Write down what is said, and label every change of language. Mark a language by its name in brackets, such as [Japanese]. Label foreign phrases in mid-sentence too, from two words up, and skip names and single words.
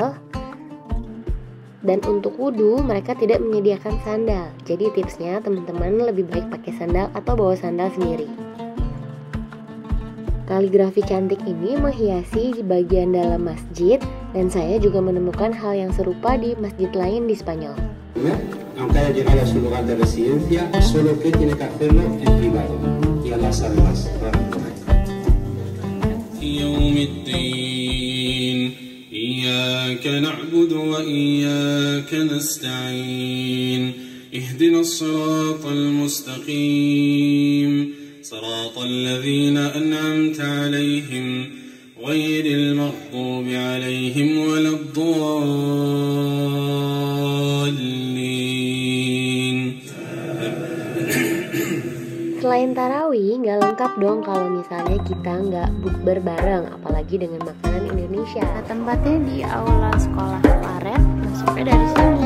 [Indonesian] Dan untuk wudhu mereka tidak menyediakan sandal. Jadi tipsnya teman-teman lebih baik pakai sandal atau bawa sandal sendiri. Kaligrafi cantik ini menghiasi bagian dalam masjid, dan saya juga menemukan hal yang serupa di masjid lain di Spanyol. [Spanish] Aunque haya llegado a su lugar de residencia, solo que tiene que hacerlo en privado. Y Allah sabe más. [Arabic] يوم الدين إياك نعبد وإياك نستعين اهدنا الصراط المستقيم صراط الذين أنعمت عليهم غير المغضوب عليهم ولا الضالين. [Indonesian] Selain tarawih, nggak lengkap dong kalau misalnya kita nggak bukber bareng, apalagi dengan makanan Indonesia. Tempatnya di aula sekolah Claret, masuknya dari sini.